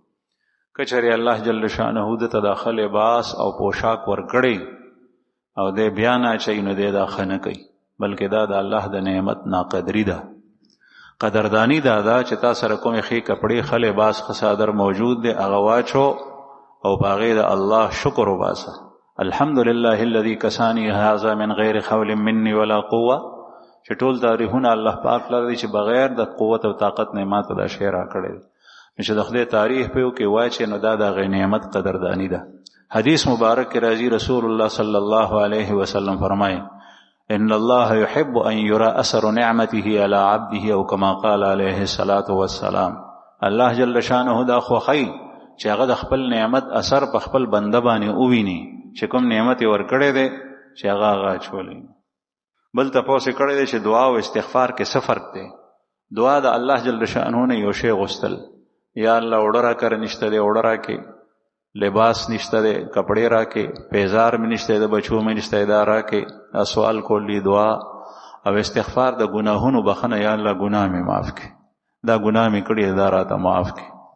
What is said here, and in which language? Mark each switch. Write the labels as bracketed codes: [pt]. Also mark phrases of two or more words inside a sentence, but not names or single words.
[ps] که چېرې الله [ar] جل شانه [ps] دته د ښه لباس او پوشاک ورکړی او دې بیا نه اچوي نو دې دا ښه نه کوي، بلکې دا د الله د نعمت ناقدري ده. قدردانی دا ده چې تا سره کومې ښې کپړې، ښه لباس، ښه څادر موجود دی، هغه واچو او په هغې د الله شکر وباسه. [ar] الحمدلله الذي کسانی هذا من غیر حول مني ولا قوه، [ps] چې ټول تعریفونه الله پاک لره دي چې بغیر د قوت او طاقت نه ماته دا شی راکړی دی. نو چې د خدای تعریف په یو کې واچې نو دا د هغې نعمت قدردانی ده. حدیث مبارک کی راځي رسول الله [ar] صلی الله علیه وسلم [ps] فرمایي [ar] ان الله يحب ان يرى اثر نعمته على عبده او كما قال عليه الصلاه والسلام. [ps] الله [ar] جل شانه [ps] دا خوخی چې هغه د خپل نعمت اثر په خپل بنده باندې وویني، چې کوم نعمت ورکړی دی چې هغه اچولی. بل تپوس کړی دی چې دعا او استغفار کې څه فرق دی؟ دعا د الله [ar] جل شانه [ps] نه یو شی غوښتل، یا الله اوړه راکړه نشته دی اوړه راکې، لباس نشته دی کپڑے راکې، پیزار مې نشته د بچو مې نشته دا راکې، سوال کولی دعا او استغفار د ګناهونو بخنه، یا الله ګناه مې معاف کړي، دا ګناه مې کړی دا راته معاف کړي.